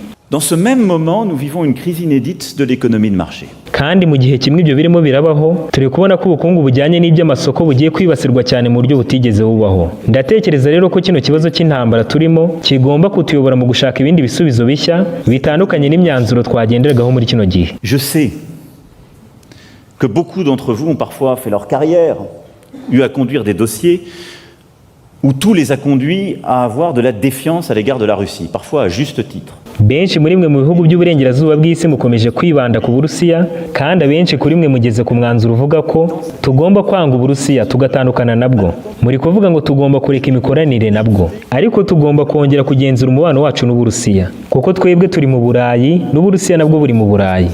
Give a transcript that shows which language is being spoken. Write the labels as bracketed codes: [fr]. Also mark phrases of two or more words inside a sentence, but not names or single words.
[fr] Dans ce même moment, nous vivons une crise inédite de l'économie de marché. [rw] Kandi mu gihe kimwe ibyo birimo birabaho, turi kubona ko ubukungu bujyanye n'iby'amasoko bugiye kwibasirwa cyane mu buryo butigeze bubaho. Ndatekereza rero ko kino kibazo cy'intambara turimo kigomba kutuyobora mu gushaka ibindi bisubizo bishya bitandukanye n'imyanzuro twagenderagaho muri kino gihe. [fr] Je sais que beaucoup d'entre vous ont parfois fait leur carrière, eu à conduire des dossiers où tout les a conduits à avoir de la défiance à l'égard de la Russie, parfois à juste titre. [rw] Benshi muri mwe mu bihugu by'uburengerazuba bw'isi mukomeje kwibanda ku Burusiya, kandi abenshi kuri mwe mugeze ku mwanzuro uvuga ko tugomba kwanga Uburusiya tugatandukana nabwo. Muri kuvuga ngo tugomba kureka imikoranire nabwo, ariko tugomba kongera kugenzura umubano wacu n'Uburusiya, kuko twebwe turi mu Burayi n'Uburusiya nabwo buri mu Burayi.